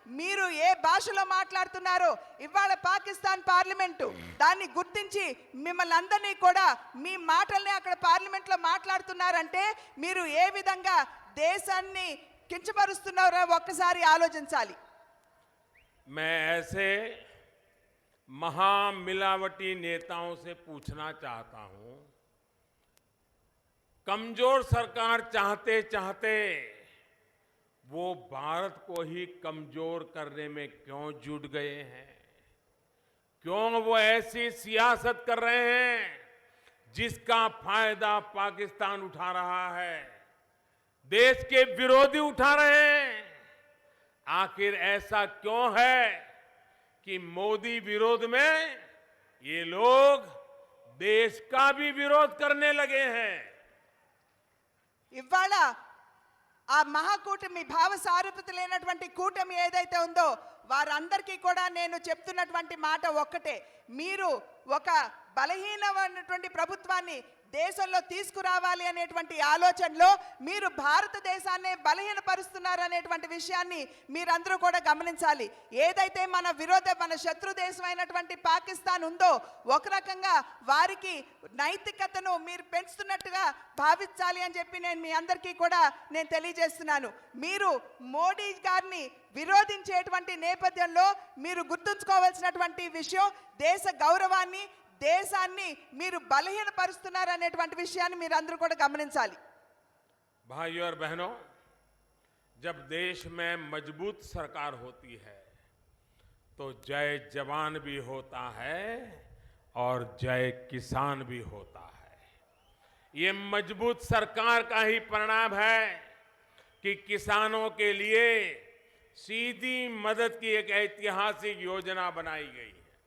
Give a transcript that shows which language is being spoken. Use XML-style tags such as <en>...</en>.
<te>మీరు ఏ భాషలో మాట్లాడుతున్నారో ఇవాళ పాకిస్తాన్ పార్లమెంటు దాన్ని గుర్తించి మిమ్మల్ని అందరినీ కూడా మీ మాటల్ని అక్కడ పార్లమెంట్లో మాట్లాడుతున్నారంటే మీరు ఏ విధంగా దేశాన్ని కించపరుస్తున్నారో ఒక్కసారి ఆలోచించాలి.</te> <hi>मैं ऐसे महामिलावटी नेताओं से पूछना चाहता हूं, कमजोर सरकार चाहते चाहते वो भारत को ही कमजोर करने में क्यों जुट गए हैं? क्यों वो ऐसी सियासत कर रहे हैं जिसका फायदा पाकिस्तान उठा रहा है, देश के विरोधी उठा रहे हैं? आखिर ऐसा क्यों है कि मोदी विरोध में ये लोग देश का भी विरोध करने लगे हैं?</hi> <te>ఇవాళ ఆ మహాకూటమి భావ సారూప్యత లేనటువంటి కూటమి ఏదైతే ఉందో వారందరికీ కూడా నేను చెప్తున్నటువంటి మాట ఒక్కటే, మీరు ఒక బలహీనమైనటువంటి ప్రభుత్వాన్ని దేశంలో తీసుకురావాలి అనేటువంటి ఆలోచనలో మీరు భారతదేశాన్ని బలహీనపరుస్తున్నారు అనేటువంటి విషయాన్ని మీరందరూ కూడా గమనించాలి. ఏదైతే మన శత్రు దేశం అయినటువంటి పాకిస్తాన్ ఉందో ఒక రకంగా వారికి నైతికతను మీరు పెంచుతున్నట్టుగా భావించాలి అని చెప్పి నేను మీ అందరికీ కూడా నేను తెలియజేస్తున్నాను. మీరు మోడీ గారిని విరోధించేటువంటి నేపథ్యంలో మీరు గుర్తుంచుకోవాల్సినటువంటి విషయం, దేశ గౌరవాన్ని దేశాన్ని మీరు బలహీనపరుస్తున్నారు అనేటువంటి విషయాన్ని మీరు అందరూ కూడా గమనించాలి.</te> <hi>भाइयों और बहनों, जब देश में मजबूत सरकार होती है तो जय जवान भी होता है और जय किसान भी होता है। ये मजबूत सरकार का ही परिणाम है कि किसानों के लिए सीधी मदद की एक ऐतिहासिक योजना बनाई गई है।</hi>